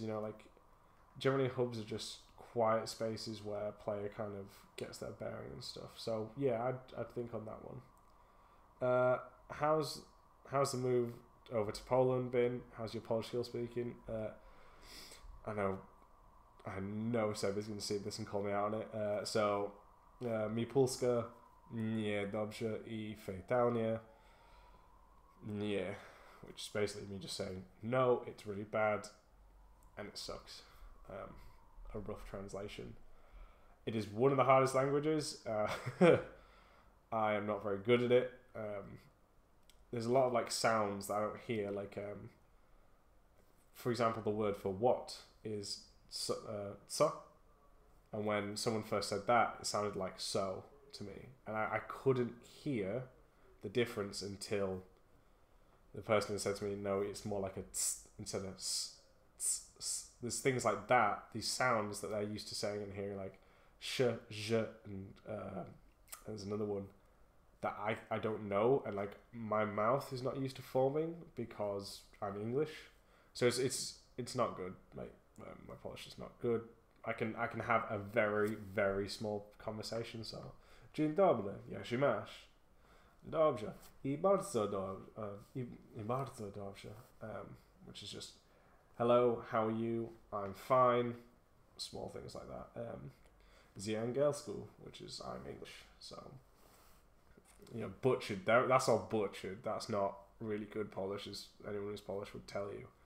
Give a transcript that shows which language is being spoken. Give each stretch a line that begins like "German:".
English: Like generally hubs are just quiet spaces where a player kind of gets their bearing and stuff. So yeah, I'd think on that one. How's the move over to Poland been? How's your Polish skill speaking? I know Seb is going to see this and call me out on it.
Polish: So mi Polska nie dobrze I fatalnie.
English: Nie, which is basically me just saying no, it's really bad and it sucks. A rough translation. It is one of the hardest languages. I am not very good at it. There's a lot of like sounds that I don't hear. Like, for example, the word for what is so, and when someone first said that, it sounded like so to me, and I couldn't hear the difference until the person said to me, no, it's more like a tss instead of s. There's things like that, these sounds that they're used to saying and hearing, like sh, zh, and there's another one that I don't know, and like my mouth is not used to forming because I'm English, so it's not good. Like my Polish is not good. I can have a very, very small conversation.
Polish: So dzień dobry, ja się masz. Dobrze. I bardzo dobrze.
English: Which is just hello, how are you? I'm fine. Small things like that.
Polish: Z angielsku,
English: which is I'm English. So butchered. That's all butchered. That's not really good Polish, as anyone who's Polish would tell you.